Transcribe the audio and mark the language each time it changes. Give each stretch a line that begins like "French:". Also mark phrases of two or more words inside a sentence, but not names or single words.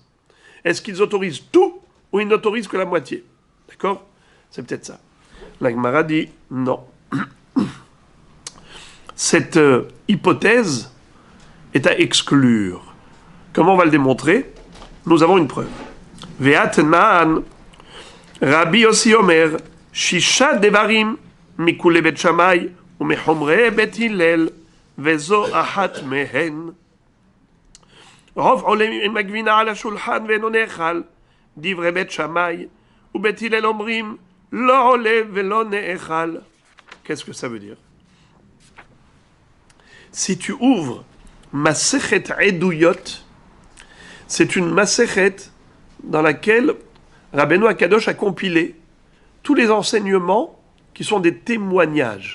French: Est-ce qu'ils autorisent tout ou ils n'autorisent que la moitié? D'accord? C'est peut-être ça. La Gemara dit non. Cette hypothèse est à exclure. Comment on va le démontrer? Nous avons une preuve.
Hebrew: ותנן רבי יוסי אומר שישה דברים מקולי בית שמאי ומחומרי בית הלל, וזו אחת מהן. רוב עולה עם הגבינה על השולחן ואינו נאכל, דברי בית שמאי, ובית הלל אומרים, לא עולה ולא נאכל.
French: Qu'est-ce que ça veut dire? Si tu ouvres Masechet Eduyot, c'est une Masechet dans laquelle Rabbeinu Akadosh a compilé tous les enseignements qui sont des témoignages.